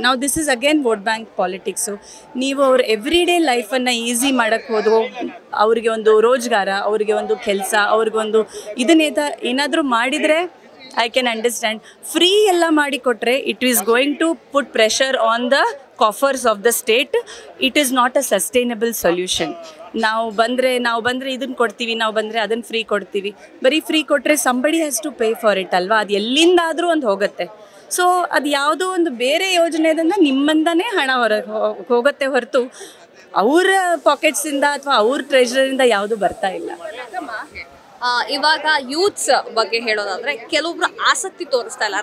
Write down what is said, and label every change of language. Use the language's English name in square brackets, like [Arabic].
[Kannada] ನಾವು [English] This is again vote bank politics. [Kannada] ನೀವು ಅವ್ರ ಎವ್ರಿ ಡೇ ಲೈಫನ್ನು ಈಸಿ ಮಾಡೋಕ್ಕೆ ಹೋದೋ, ಅವ್ರಿಗೆ ಒಂದು ರೋಜ್ಗಾರ, ಅವ್ರಿಗೆ ಒಂದು ಕೆಲಸ, ಅವ್ರಿಗೊಂದು ಏನಾದರೂ ಮಾಡಿದರೆ [English] I can understand. Free [Kannada] ಎಲ್ಲ ಮಾಡಿ ಕೊಟ್ಟರೆ [English] it is going to put pressure on the coffers of the state. It is not a sustainable solution. [Kannada] ನಾವು ಬಂದರೆ ಇದನ್ನು ಕೊಡ್ತೀವಿ, ನಾವು ಬಂದರೆ ಅದನ್ನು ಫ್ರೀ ಕೊಡ್ತೀವಿ. ಬರೀ ಫ್ರೀ ಕೊಟ್ಟರೆ [English] somebody has to pay for it ಅಲ್ವಾ? [Kannada] ಅದು ಎಲ್ಲಿಂದಾದರೂ ಒಂದು ಹೋಗುತ್ತೆ. ಸೊ ಅದು ಯಾವುದೋ ಒಂದು ಬೇರೆ ಯೋಜನೆಯಿಂದ ನಿಮ್ಮಿಂದನೇ ಹಣ ಹೋಗುತ್ತೆ ಹೊರತು ಅವರ ಪಾಕೆಟ್ಸಿಂದ ಅಥವಾ ಅವ್ರ ಟ್ರೆಜರಿಂದ ಯಾವುದು ಬರ್ತಾ ಇಲ್ಲ. ಇವಾಗ ಯೂತ್ಸ್ ಬಗ್ಗೆ ಹೇಳೋದಾದ್ರೆ ಕೆಲವೊಬ್ರು ಆಸಕ್ತಿ ತೋರಿಸ್ತಾ ಇಲ್ಲ.